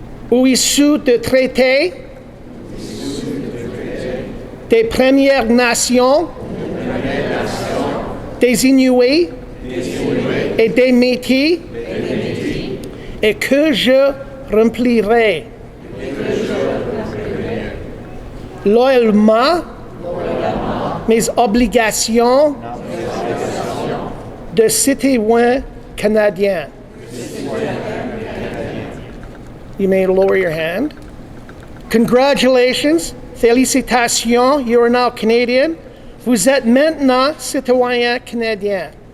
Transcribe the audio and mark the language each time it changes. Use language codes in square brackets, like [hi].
[fr] ou issu de traités des Premières Nations, des Inuits et des Métis, et que je remplirai loyalement mes obligations de citoyen canadien. [en] You may lower your hand. Congratulations, félicitations, you are now Canadian. [fr] Vous êtes maintenant citoyen canadien.